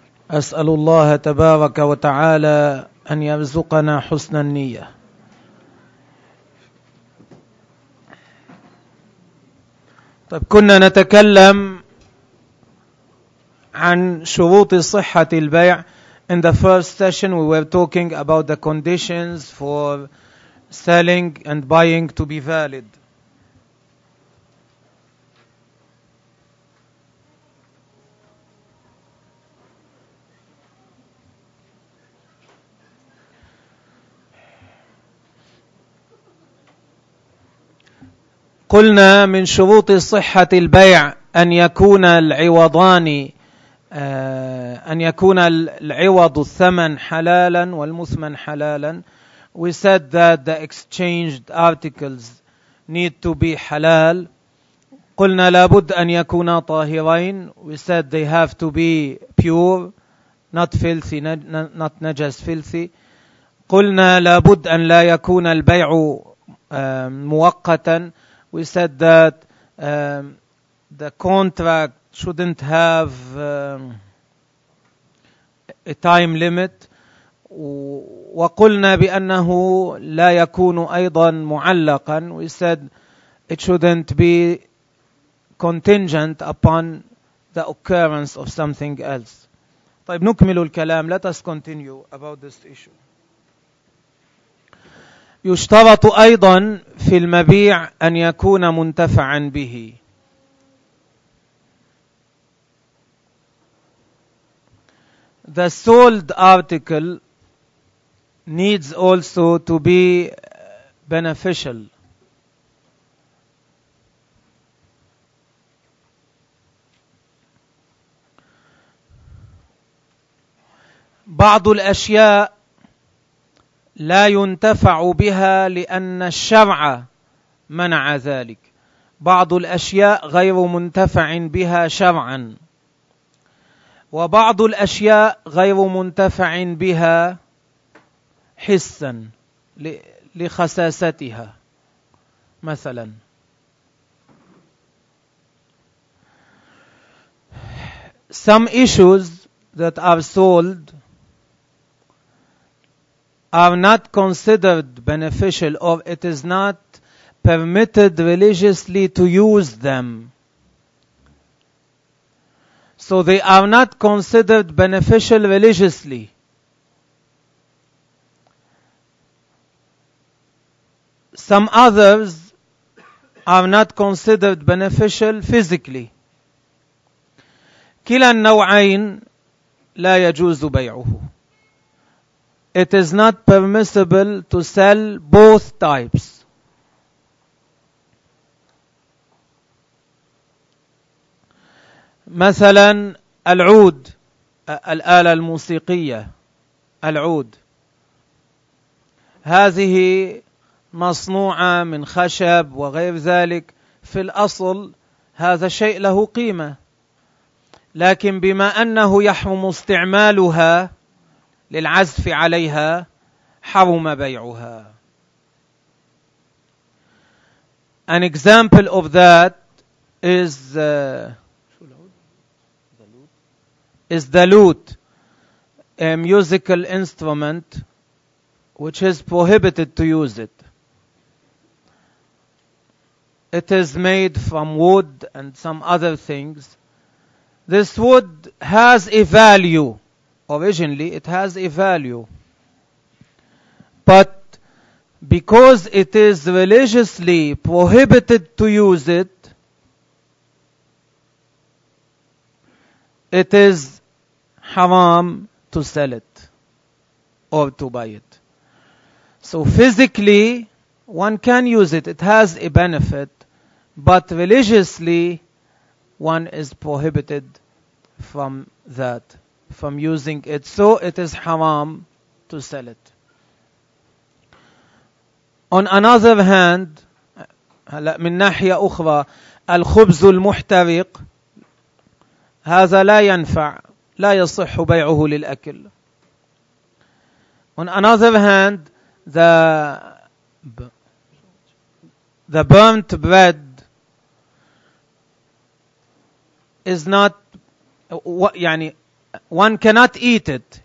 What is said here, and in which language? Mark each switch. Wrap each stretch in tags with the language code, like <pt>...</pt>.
<ar>أسأل الله تبارك وتعالى أن يرزقنا حسن النية. طيب، كنا نتكلم عن شروط صحة البيع.</ar> <en>In the first session we were talking about the conditions for selling and buying to be valid.</en> <ar>قلنا من شروط صحة البيع أن يكون العوضان أن يكون العوض الثمن حلالا والمثمن حلالا.</ar> <en>We said that the exchanged articles need to be halal.</en> <ar>قلنا لابد أن يكونا طاهرين.</ar> <en>We said they have to be pure, not filthy, not najas filthy.</en> <ar>قلنا لابد أن لا يكون البيع مؤقتا.</ar> <en>We said that the contract shouldn't have a time limit.</en> <ar>وقلنا بأنه لا يكون أيضا معلقا.</ar> <en>We said it shouldn't be contingent upon the occurrence of something else.</en> <ar>طيب، نكمل الكلام.</ar> <en>Let us continue about this issue.</en> <ar>يشترط أيضا في المبيع أن يكون منتفعا به.</ar> <en>The sold article needs also to be beneficial.</en> <ar>بعض الأشياء لا ينتفع بها لأن الشرع منع ذلك. بعض الأشياء غير منتفع بها شرعا، وبعض الأشياء غير منتفع بها حسا لخساستها مثلا.</ar> <en>Some issues that are sold are not considered beneficial, or it is not permitted religiously to use them. So they are not considered beneficial religiously. Some others are not considered beneficial physically.</en> <ar>كلا النوعين لا يجوز بيعه.</ar> <en>It is not permissible to sell both types.</en> <ar>مثلا العود، الآلة الموسيقية، العود، هذه مصنوعة من خشب وغير ذلك. في الأصل هذا شيء له قيمة، لكن بما أنه يحرم استعمالها للعزف عليها حرم بيعها.</ar> <en>An example of that is the lute, a musical instrument which is prohibited to use it. It is made from wood and some other things. This wood has a value. Originally, it has a value. But because it is religiously prohibited to use it, it is haram to sell it or to buy it. So physically, one can use it. It has a benefit. But religiously, one is prohibited from that. From using it, so it is haram to sell it. On another hand,</en> <ar>من ناحية أخرى، الخبز المحترق هذا لا ينفع لا يصح بيعه للأكل.</ar> <en>On another hand, the burnt bread is not, يعني one cannot eat it.</en>